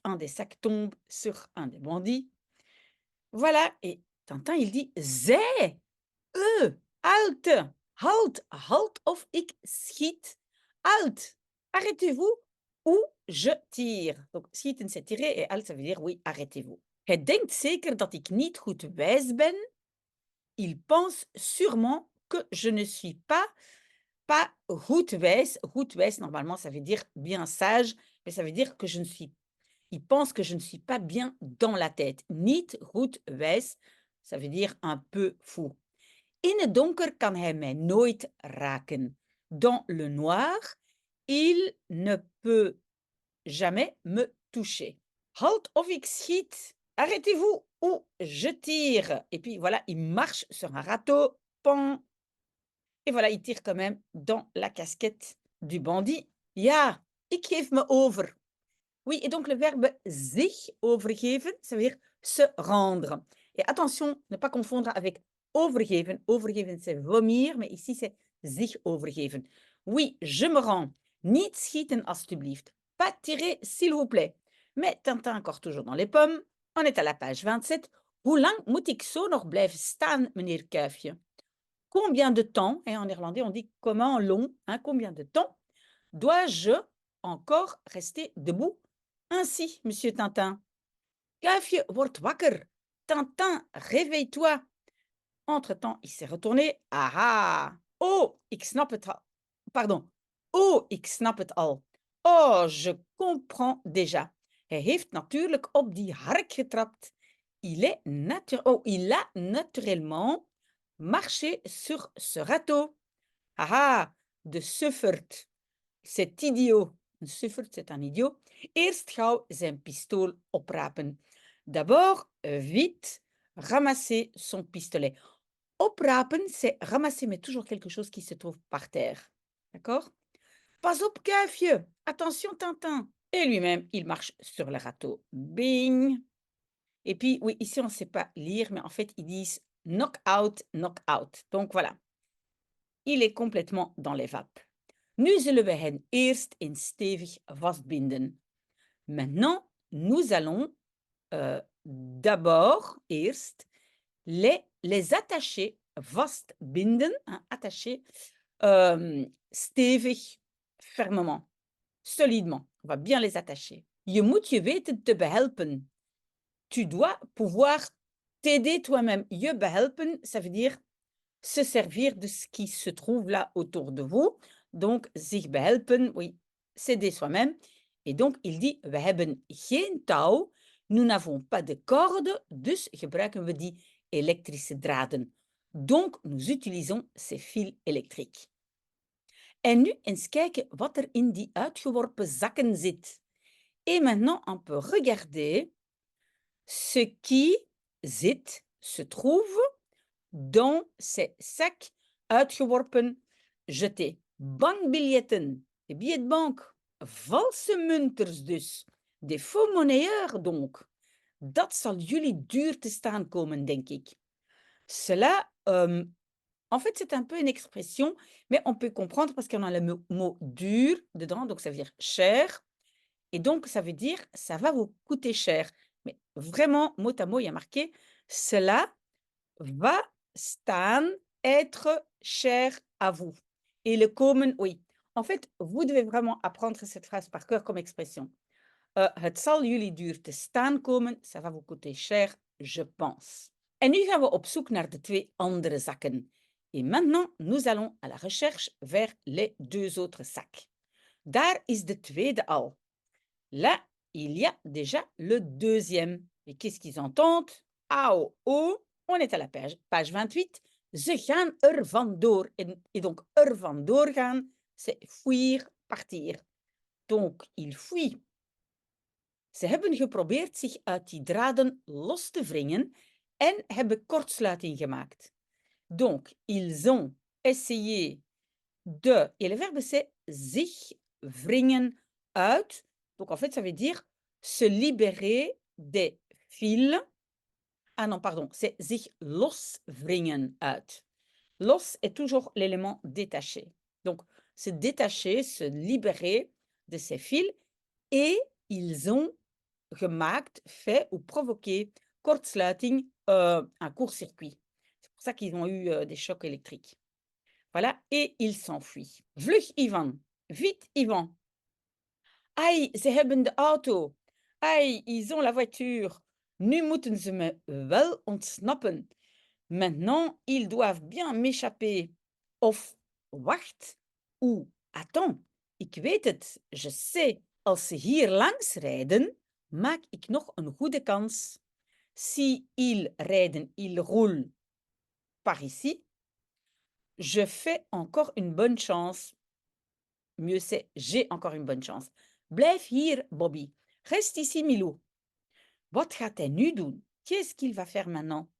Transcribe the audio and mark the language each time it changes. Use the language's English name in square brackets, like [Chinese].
[French] Un des sacs tombe sur un des bandits. Voilà et Tintin, il dit: [Dutch] «Zij, halte, halt, halt of ik schiet. [French] Halt, arrêtez-vous ou je tire». Donc schieten, c'est tirer et halt, ça veut dire: «Oui, arrêtez-vous». [Dutch] Hij denkt zeker dat ik niet goed wijs ben. [French] Il pense sûrement que je ne suis pas goed wijs. Goed wijs, normalement, ça veut dire bien sage, mais ça veut dire que je ne suis il pense que je ne suis pas bien dans la tête. Niet goed wijs, ça veut dire un peu fou. [Dutch] In het donker kan hij mij nooit raken. [French] Dans le noir, il ne peut jamais me toucher. [Dutch] Halt of ik schiet. [French] Arrêtez-vous ou je tire. Et puis voilà, il marche sur un râteau. Pan. Et voilà, il tire quand même dans la casquette du bandit. [Dutch] Ja, ik geef me over. [French] Oui, et donc le verbe zich overgeven, ça veut dire se rendre. Et attention, ne pas confondre avec overgeven. Overgeven, c'est vomir, mais ici, c'est zich overgeven. Oui, je me rends. [Dutch] Niet schieten, alstublieft. [French] Pas tirer, s'il vous plaît. Mais Tintin, encore toujours dans les pommes. On est à la page 27. [Dutch] Hoe lang moet ik zo nog blijven staan, meneer Kuifje? [French] Combien de temps, et en néerlandais, on dit comment long, hein, combien de temps dois-je encore rester debout ainsi, monsieur Tintin? [Dutch] Kuifje, word wakker. Tintin, [French] réveille-toi. Entre-temps, il s'est retourné. [Dutch] Ah ah! Oh, ik snap het al. Pardon. Oh, ik snap het al. [French] Oh, je comprends déjà. [Dutch] Hij heeft natuurlijk op die hark getrapt. [French] Il a naturellement marché sur ce râteau. Ah ah! [Dutch] De suffert. [French] C'est idiot. Een suffert, c'est un idiot. [Dutch] Eerst gauw zijn pistool oprapen. [French] D'abord, vite, ramasser son pistolet. Oprapen, c'est ramasser, mais toujours quelque chose qui se trouve par terre. D'accord? [Dutch] Pas op, [French] Kuifje! Attention, Tintin! Et lui-même, il marche sur le râteau. Bing! Et puis, oui, ici, on ne sait pas lire, mais en fait, ils disent knock out, knock out. Donc voilà, il est complètement dans les vapes. [Dutch] Nu zullen we hen eerst eens stevig vastbinden. [French] Maintenant, nous allons d'abord, eerst, les attacher, vastbinden, hein, attacher, stevig, fermement, solidement. On va bien les attacher. [Dutch] Je moet je weten te behelpen. [French] Tu dois pouvoir t'aider toi-même. Je behelpen, ça veut dire se servir de ce qui se trouve là autour de vous. Donc, zich behelpen, oui, s'aider soi-même. Et donc, il dit, [Dutch] we hebben geen touw. [French] Nous n'avons pas de corde, [Dutch] dus gebruiken we die elektrische draden. [French] Donc, nous utilisons ces fils électriques. [Dutch] En nu eens kijken wat er in die uitgeworpen zakken zit. [French] Et maintenant, on peut regarder ce qui zit, se trouve dans ces sacs uitgeworpen, jetés. Bankbiljetten, des billets de banque, valse munters dus, des faux monnayeurs donc. [Dutch] Dat zal jullie duur te staan komen, denk ik. [French] Cela, en fait, c'est un peu une expression, mais on peut comprendre parce qu'on a le mot dur dedans, donc ça veut dire cher. Et donc, ça veut dire ça va vous coûter cher. Mais vraiment, mot à mot, il y a marqué cela va staan, être cher à vous. Et le komen, oui. En fait, vous devez vraiment apprendre cette phrase par cœur comme expression. [Dutch] Het zal jullie duur te staan komen, [French] ça va vous coûter cher, je pense. [Dutch] En nu gaan we op zoek naar de twee andere zakken. [French] Et maintenant, nous allons à la recherche vers les deux autres sacs. [Dutch] Daar is de tweede al. [French] Là, il y a déjà le deuxième. Et qu'est-ce qu'ils entendent? Ah oh oh, on est à la page 28. [Dutch] Ze gaan er vandoor. [French] Et donc, er vandoor gaan, c'est fuir, partir. Donc, il fuit. [Dutch] Ze hebben geprobeerd zich uit die draden los te wringen en hebben kortsluiting gemaakt. [French] Donc, ils ont essayé de... Et le verbe, c'est zich wringen uit. Donc, en fait, ça veut dire se libérer des fils. Ah non, pardon, c'est zich loswringen uit. Los est toujours l'élément détaché. Donc, se détacher, se libérer de ces fils. Et ils ont gemaakt, fait ou provoqué kortsluiting, un court-circuit. C'est pour ça qu'ils ont eu des chocs électriques. Voilà, et ils s'enfuient. Vlug Ivan, vite Ivan. Aïe, [Dutch] ze hebben de auto. [French] Aïe, ils ont la voiture. [Dutch] Nu moeten ze me wel ontsnappen. [French] Maintenant, ils doivent bien m'échapper. [Dutch] Of wacht, [French] ou attends, [Dutch] ik weet het, [French] je sais. [Dutch] Als ze hier langs rijden, maak ik nog een goede kans. [French] Si ils rijden, ils roulent par ici, je fais encore une bonne chance. Mieux c'est, j'ai encore une bonne chance. [Dutch] Blijf hier, Bobby. [French] Reste ici, Milou. [Dutch] Wat gaat hij nu doen? [French] Qu'est-ce qu'il va faire maintenant?